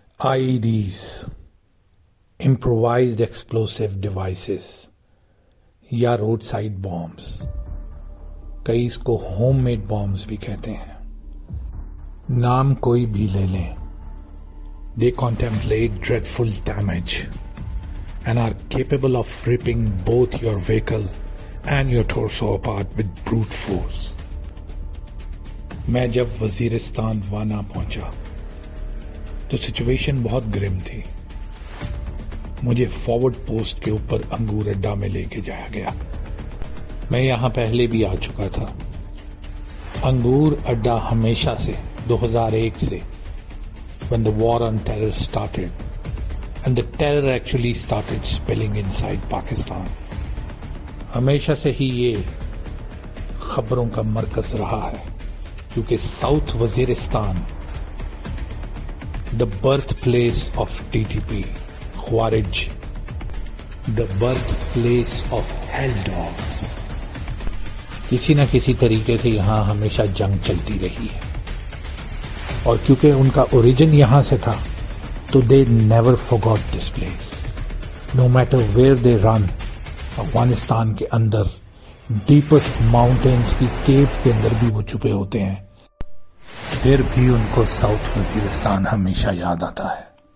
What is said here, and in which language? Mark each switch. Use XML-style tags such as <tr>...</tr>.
<en>IEDs, improvised explosive devices</en> <hi>या road side bombs, कई इसको होम मेड बॉम्ब्स भी कहते हैं, नाम कोई भी ले लें,</hi> <en>they contemplate dreadful damage and are capable of ripping both your vehicle and your torso apart with brute force.</en> <hi>मैं जब वजीरिस्तान वाना पहुंचा तो सिचुएशन बहुत ग्रिम थी. मुझे फॉरवर्ड पोस्ट के ऊपर अंगूर अड्डा में लेके जाया गया. मैं यहां पहले भी आ चुका था. अंगूर अड्डा हमेशा से 2001 से</hi> <en>when the war on terror started and the terror actually started spilling inside Pakistan,</en> <hi>हमेशा से ही ये खबरों का मरकज रहा है, क्योंकि south Waziristan</hi> <en>the birthplace of TTP, Khwarij, the birthplace of hell dogs.</en> <hi>किसी न किसी तरीके से यहां हमेशा जंग चलती रही है, और क्योंकि उनका ओरिजिन यहां से था तो</hi> <en>They never forgot this place. No matter where they run,</en> <hi>Afghanistan के अंदर डीपेस्ट माउंटेन्स की केव के अंदर भी वो छुपे होते हैं, फिर भी उनको साउथ वजीरिस्तान हमेशा याद आता है.</hi>